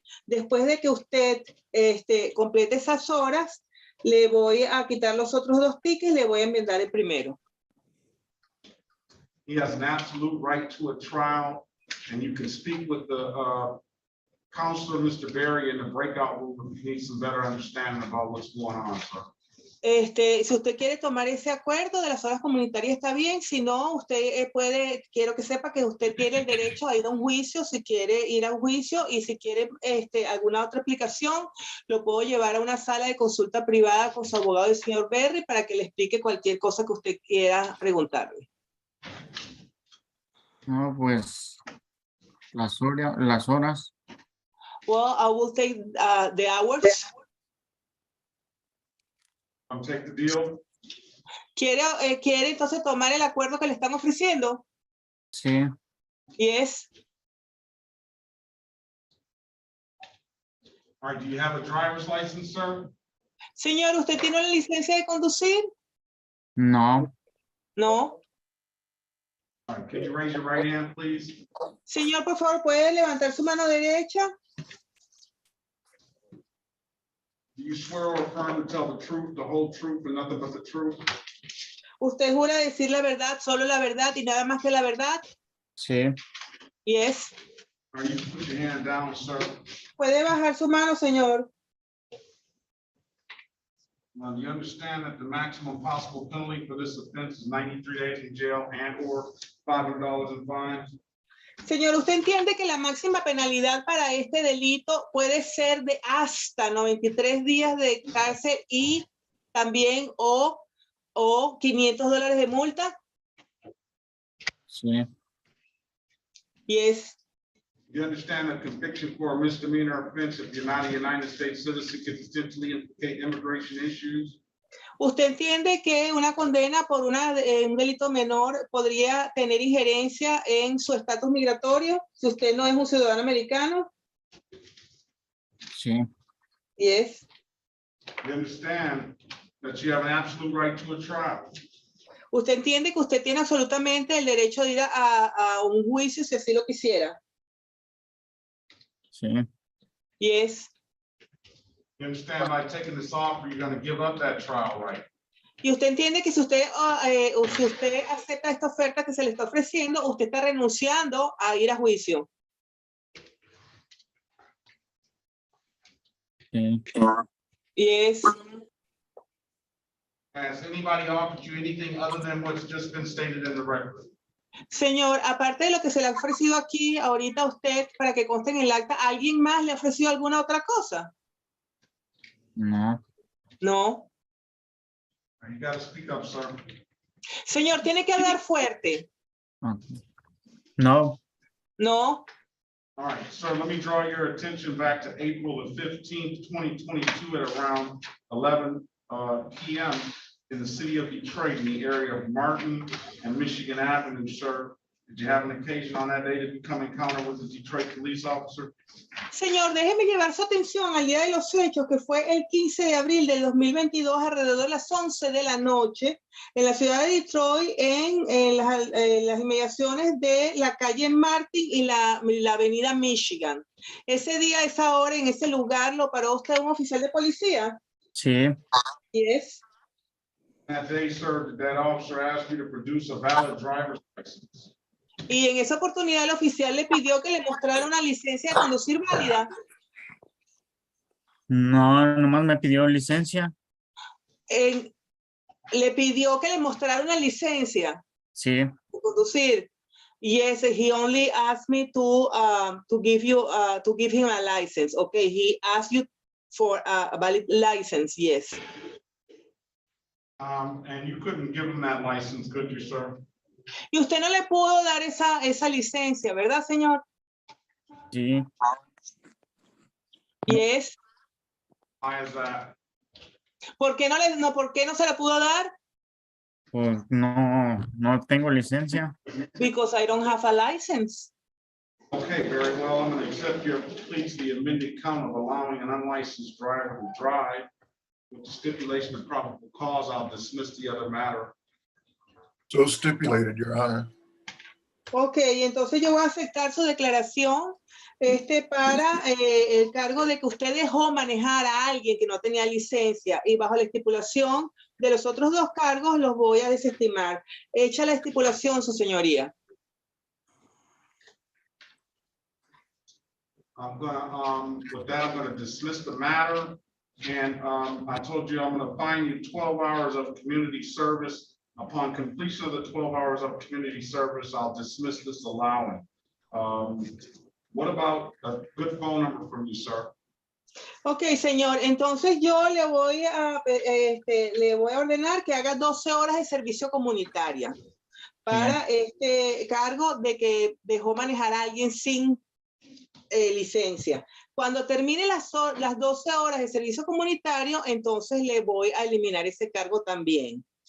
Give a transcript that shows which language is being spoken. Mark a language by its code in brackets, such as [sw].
[es] Después de que usted complete esas horas, le voy a quitar los otros 2 tickets y le voy a enmendar el primero. [en] He has an absolute right to a trial, and you can speak with the counselor, Mr. Berry, in the breakout room if you need some better understanding about what's going on, sir. [es] Si usted quiere tomar ese acuerdo de las horas comunitarias, está bien. Si no, usted quiero que sepa que usted tiene el derecho a ir a un juicio, si quiere ir a un juicio, y si quiere alguna otra explicación, lo puedo llevar a una sala de consulta privada con su abogado, el señor Berry, para que le explique cualquier cosa que usted quiera preguntarle. No, pues las horas. [en] Well, I will take the hours. Take the deal. [es] ¿Quiere entonces tomar el acuerdo que le están ofreciendo? Sí. [en] Yes. All right, do you have a driver's license, sir? [es] Señor, ¿usted tiene una licencia de conducir? No. [en] No. All right, can you raise your right hand, please? [es] Señor, por favor, ¿puede levantar su mano derecha? [en] Do you swear or affirm to tell the truth, the whole truth, and nothing but the truth? [es] ¿Usted jura decir la verdad, solo la verdad y nada más que la verdad? Sí. [en] Yes. All right, you can put your hand down, sir. [es] ¿Puede bajar su mano, señor? [en] Now, do you understand that the maximum possible penalty for this offense is 93 days in jail and or $500 in fines? [es] Señor, ¿usted entiende que la máxima penalidad para este delito puede ser de hasta 93 días de cárcel y también o $500 de multa? Sí. [en] Yes. You understand that conviction for a misdemeanor offense, if you're not a United States citizen, could potentially implicate immigration issues? [es] ¿Usted entiende que una condena por un delito menor podría tener injerencia en su estatus migratorio si usted no es un ciudadano americano? Sí. [en] Yes. You understand that you have an absolute right to a trial. [es] ¿Usted entiende que usted tiene absolutamente el derecho de ir a un juicio si así lo quisiera? Sí. [en] Yes. You understand by taking this offer, you're going to give up that trial right. [es] Y usted entiende que si usted acepta esta oferta que se le está ofreciendo, usted está renunciando a ir a juicio. Sí. [en] Yes. Has anybody offered you anything other than what's just been stated in the record? [es] Señor, aparte de lo que se le ha ofrecido aquí ahorita a usted para que conste en el acta, ¿alguien más le ha ofrecido alguna otra cosa? No. [en] No. You got to speak up, sir. [es] Señor, tiene que hablar fuerte. No. [en] No. All right, sir, let me draw your attention back to April the 15th, 2022 at around 11 p.m. in the city of Detroit in the area of Martin and Michigan Avenue, sir. Did you have an occasion on that day to become encounter with the Detroit police officer? [es] Señor, déjeme llevar su atención al día de los hechos, que fue el 15 de abril del 2022, alrededor de las 11 de la noche, en la ciudad de Detroit, en las inmediaciones de la calle Martin y la avenida Michigan. Ese día, a esa hora, en ese lugar, ¿lo paró usted un oficial de policía? Sí. [en] Yes. That day, sir, did that officer ask you to produce a valid driver's license? [es] Y en esa oportunidad el oficial le pidió que le mostrara una licencia de conducir válida. No, nomás me pidió licencia. Le pidió que le mostrara una licencia. Sí. De conducir. [en] Yes, he only asked me to give him a license. Okay, he asked you for a valid license. Yes. And you couldn't give him that license, could you, sir? [es] Y usted no le pudo dar esa licencia, ¿verdad, señor? Sí. [en] Yes. Why is that? [es] ¿Por qué no se la pudo dar? Pues no tengo licencia. [en] Because I don't have a license. Okay, very well. I'm going to accept your plea to the amended count of allowing an unlicensed driver to drive. With the stipulation of probable cause, I'll dismiss the other matter. So stipulated, Your Honor. [es] Ok, entonces yo voy a aceptar su declaración para el cargo de que usted dejó manejar a alguien que no tenía licencia, y bajo la estipulación de los otros dos cargos los voy a desestimar. Echa la estipulación, su señoría. [en] I'm gonna, with that, I'm gonna dismiss the matter. And I told you I'm gonna fine you 12 hours of community service. Upon completion of the 12 hours of community service, I'll dismiss this allowing. What about a good phone number from you, sir? [es] Ok, señor, entonces yo le voy a ordenar que haga 12 horas de servicio comunitaria para este cargo de que dejó manejar a alguien sin licencia. Cuando termine las 12 horas de servicio comunitario, entonces le voy a eliminar ese cargo también.